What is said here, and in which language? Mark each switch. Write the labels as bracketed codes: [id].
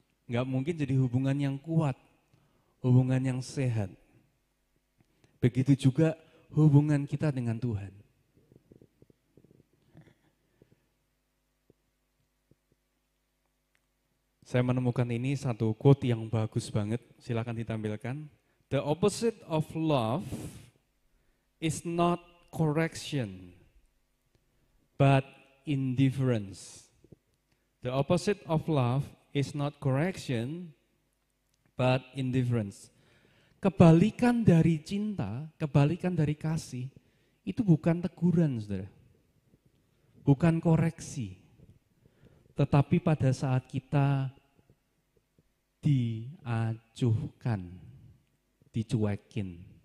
[id] Enggak mungkin jadi hubungan yang kuat, hubungan yang sehat. Begitu juga hubungan kita dengan Tuhan. Saya menemukan ini satu quote yang bagus banget, silakan ditampilkan. [en] The opposite of love is not correction, but indifference. The opposite of love is not correction, but indifference. [id] Kebalikan dari cinta, kebalikan dari kasih, itu bukan teguran, saudara. Bukan koreksi. Tetapi pada saat kita diacuhkan, dicuekin.